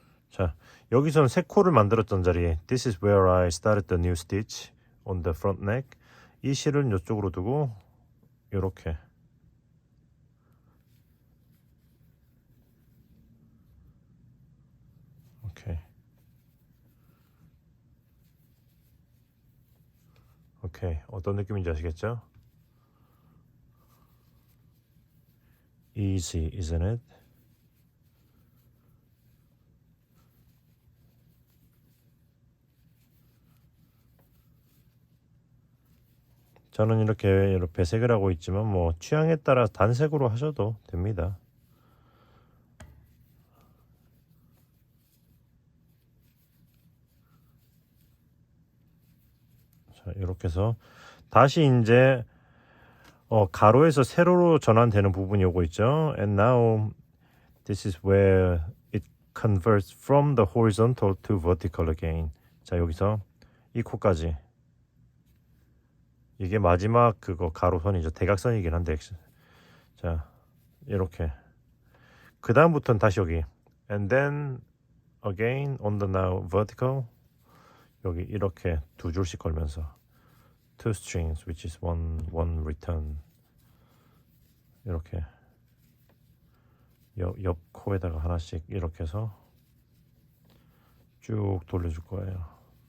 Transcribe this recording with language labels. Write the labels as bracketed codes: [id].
[ko] 자, 여기선 세 코를 만들었던 자리에 [en] This is where I started the new stitch on the front neck. [ko] 이 실은 이쪽으로 두고 이렇게 오케이. 어떤 느낌인지 아시겠죠? [en] Easy, isn't it? [ko] 저는 이렇게 배색을 하고 있지만 뭐 취향에 따라 단색으로 하셔도 됩니다. 자, 이렇게 해서 다시 이제 가로에서 세로로 전환되는 부분이 오고 있죠. [en] And now this is where it converts from the horizontal to vertical again. [ko] 자, 여기서 이 코까지 이게 마지막 그거 가로선이죠. 대각선이긴 한데 자, 이렇게 그 다음부터는 다시 여기 [en] and then again on the now vertical [ko] 여기 이렇게 두 줄씩 걸면서 [en] two strings which is one return [ko] 이렇게 옆 코에다가 하나씩 이렇게 해서 쭉 돌려줄 거예요.